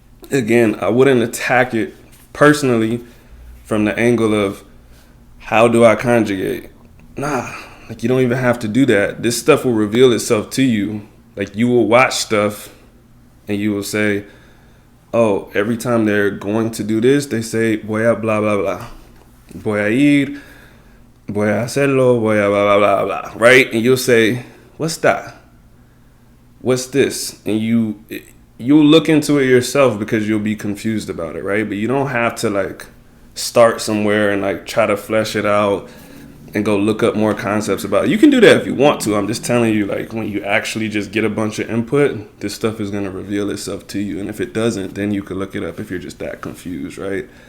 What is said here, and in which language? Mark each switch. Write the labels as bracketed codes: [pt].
[en] Again, I wouldn't attack it personally from the angle of how do I conjugate? Nah, like you don't even have to do that. This stuff will reveal itself to you. Like you will watch stuff and you will say, oh, every time they're going to do this, they say, [es] voy a blah, blah, blah. Voy a ir, voy a hacerlo, voy a blah, blah, blah, blah. [en] Right? And you'll say, what's that? What's this? And you'll look into it yourself because you'll be confused about it, right? But you don't have to like start somewhere and like try to flesh it out and go look up more concepts about it. You can do that if you want to. I'm just telling you, like, when you actually just get a bunch of input, this stuff is going to reveal itself to you. And if it doesn't, then you can look it up if you're just that confused, right?